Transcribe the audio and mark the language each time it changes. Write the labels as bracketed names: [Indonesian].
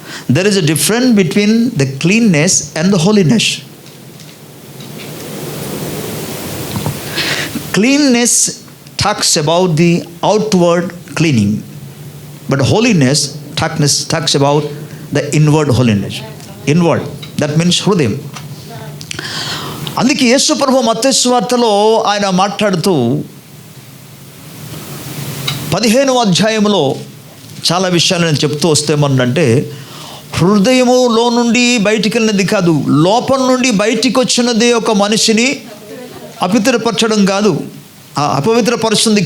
[English] There is a difference between the cleanness and the holiness. Cleanness talks about the outward cleaning, but holiness talks about the inward holiness. Inward, that means హృదయం. [Telugu] అందుకే యేసు ప్రభువు మత్తయి సువార్తలో ఆయన మాట్లాడుతూ 15వ అధ్యాయంలో చాలా విషయాలు నేను చెప్తూ వస్తేమన్నంటే, హృదయములో నుండి బయటికి వెళ్ళినది కాదు, లోపల నుండి బయటికి వచ్చినది ఒక మనిషిని అపవిత్రపరచడం కాదు, అపవిత్రపరుస్తుంది.